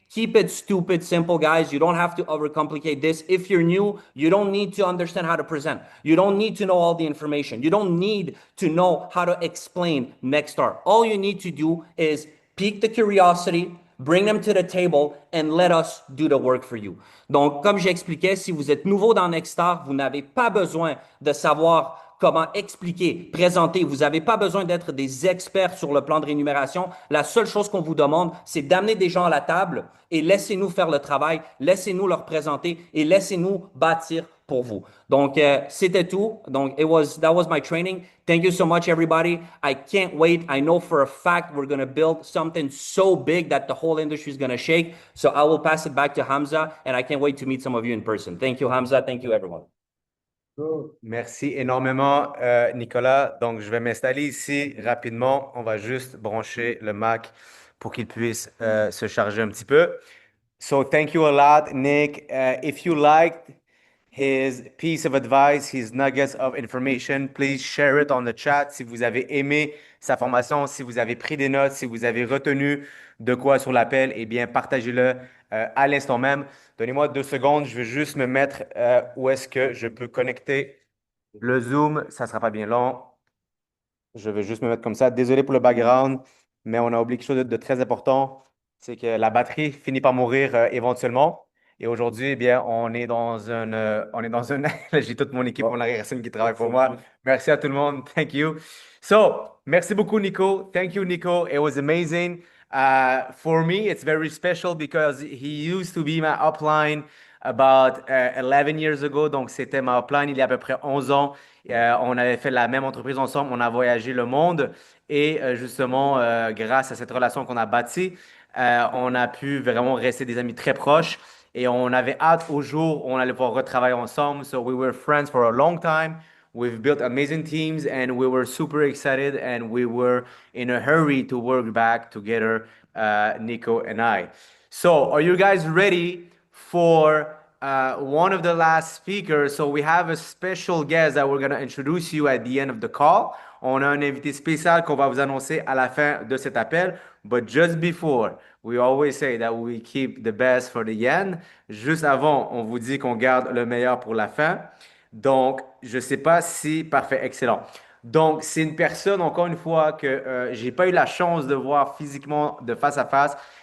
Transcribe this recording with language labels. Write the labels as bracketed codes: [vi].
[en] Keep it stupid, simple, guys. You don't have to overcomplicate this. If you're new, you don't need to understand how to present. You don't need to know all the information. You don't need to know how to explain Nextstar. All you need to do is pique the curiosity, bring them to the table, and let us do the work for you. [fr] Donc, comme j'expliquais, si vous êtes nouveau dans Nextstar, vous n'avez pas besoin de savoir comment expliquer, présenter. Vous n'avez pas besoin d'être des experts sur le plan de rémunération. La seule chose qu'on vous demande, c'est d'amener des gens à la table et laissez-nous faire le travail, laissez-nous leur présenter et laissez-nous bâtir pour vous. Donc, c'était tout. [en] Donc, that was my training. Thank you so much, everybody. I can't wait. I know for a fact we're going to build something so big that the whole industry is going to shake. So I will pass it back to Hamza, and I can't wait to meet some of you in person. Thank you, Hamza. Thank you, everyone. [fr] Merci énormément, Nicolas. Donc, je vais m'installer ici rapidement. On va juste brancher le Mac pour qu'il puisse se charger un petit peu. [en] So, thank you a lot, Nick. If you liked his piece of advice, his nuggets of information, please share it on the chat. [fr] Si vous avez aimé sa formation, si vous avez pris des notes, si vous avez retenu de quoi sur l'appel, eh bien, partagez-le à l'instant même. Donnez-moi 2 secondes, je vais juste me mettre où est-ce que je peux connecter le Zoom. Ça ne sera pas bien long. Je vais juste me mettre comme ça. Désolé pour le background, mais on a oublié quelque chose de très important. C'est que la batterie finit par mourir éventuellement. Et aujourd'hui, eh bien, on est dans une, j'ai toute mon équipe en arrière-scène qui travaille pour moi. Merci à tout le monde. [en] Thank you. So, [fr] merci beaucoup, [en] Nico. Thank you, Nico. It was amazing. For me, it's very special because he used to be my upline about 11 years ago. [fr] Donc, c'était ma upline il y a à peu près 11 ans. On avait fait la même entreprise ensemble. On a voyagé le monde. Et justement, grâce à cette relation qu'on a bâtie, on a pu vraiment rester des amis très proches. Et on avait hâte au jour où on allait pouvoir retravailler ensemble. [en] So we were friends for a long time. We've built amazing teams and we were super excited and we were in a hurry to work back together, Nico and I. So, are you guys ready for one of the last speakers? So, we have a special guest that we're going to introduce you at the end of the call. [fr] On a un invité spécial qu'on va vous annoncer à la fin de cet appel. [en] But just before, we always say that we keep the best for the end. [fr] Juste avant, on vous dit qu'on garde le meilleur pour la fin. Donc, je ne sais pas si... Parfait, excellent. Donc, c'est une personne, encore une fois, que j'ai pas eu la chance de voir physiquement de face à face.